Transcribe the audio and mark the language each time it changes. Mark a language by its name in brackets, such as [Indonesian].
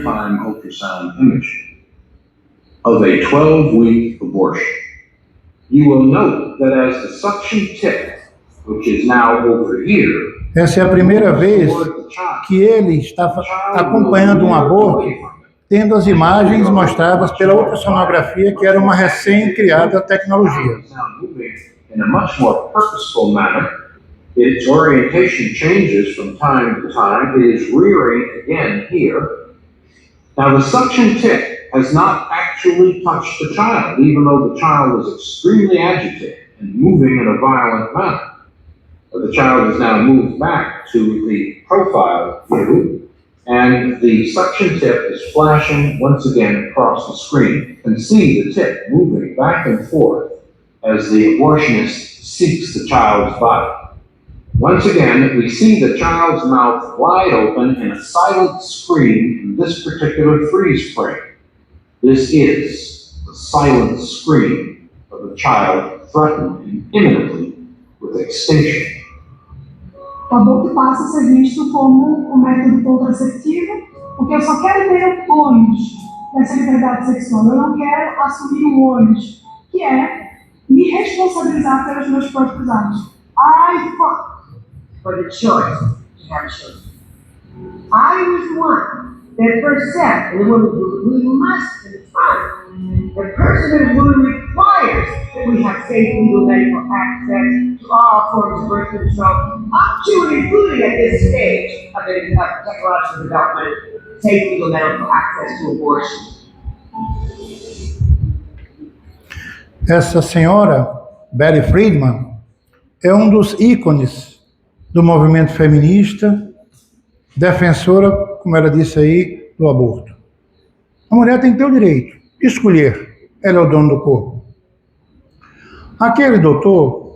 [English] real-time ultrasound image of a 12-week abortion. You will note that as the suction tip, which is now over here, [Portuguese] Essa é a primeira vez que ele está acompanhando um aborto, tendo as imagens mostradas pela ultrassonografia, que era uma recém-criada tecnologia. [English] In a much more purposeful manner, its orientation changes from time to time. It is rearing again here. Now the suction tip has not actually touched the child, even though the child is extremely agitated and moving in a violent manner. The child is now moved back to the profile view, and the suction tip is flashing once again across the screen. You can see the tip moving back and forth as the abortionist seeks the child's body. Once again, we see the child's mouth wide open in a silent scream in this particular freeze frame. This is the silent scream of a child threatened imminently with extinction. [Portuguese] O aborto passa a ser visto como um método contraceptivo, porque eu só quero ter o ônus dessa liberdade sexual. Eu não quero assumir o ônus, que é me responsabilizar pelos meus próprios atos. [English] I fought for the choice to have children. I was one that first said, and the woman we must confront. The person who requires that we have safe legal medical access to all forms of birth control, up to and including at this stage of the technological development, safe legal medical access to abortion. [Portuguese] Essa senhora, Betty Friedman, é um dos ícones do movimento feminista, defensora, como ela disse aí, do aborto. A mulher tem que ter o direito de escolher, ela é o dono do corpo. Aquele doutor